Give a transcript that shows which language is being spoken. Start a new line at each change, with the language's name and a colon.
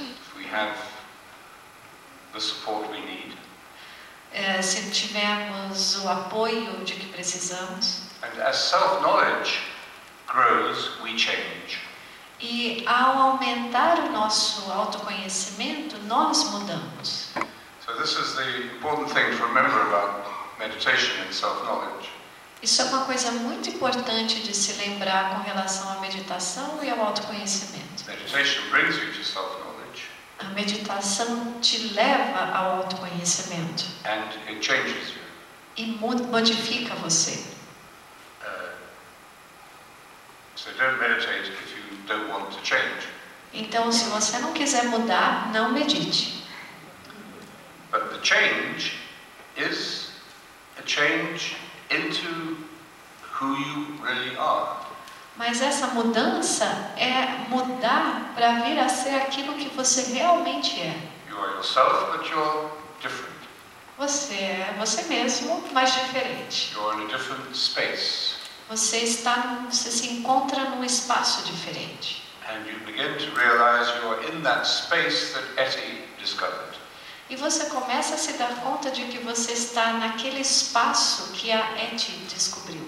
English: If we have the support we need.
Portuguese: Se tivermos o apoio de que precisamos.
English: And as self-knowledge grows, we change.
Portuguese: E ao aumentar o nosso autoconhecimento, nós mudamos.
English: So this is the important thing to remember about meditation and self-knowledge.
Portuguese: Isso é uma coisa muito importante de se lembrar com relação à meditação e ao autoconhecimento.
English: Meditation brings you to self-knowledge.
Portuguese: A meditação te leva ao autoconhecimento.
English: And it changes you.
Portuguese: E modifica você.
English: So don't meditate if you don't want to change.
Portuguese: Então, se você não quiser mudar, não medite.
English: But the change is a change into who you really are.
Portuguese: Mas essa mudança é mudar para vir a ser aquilo que você realmente é.
English: You are yourself, but you're different.
Portuguese: Você é você mesmo, mas diferente.
English: You're in a different space.
Portuguese: Você se encontra num espaço diferente.
English: And you begin to realize you're in that space that Etty discovered.
Portuguese: E você começa a se dar conta de que você está naquele espaço que a Etty descobriu.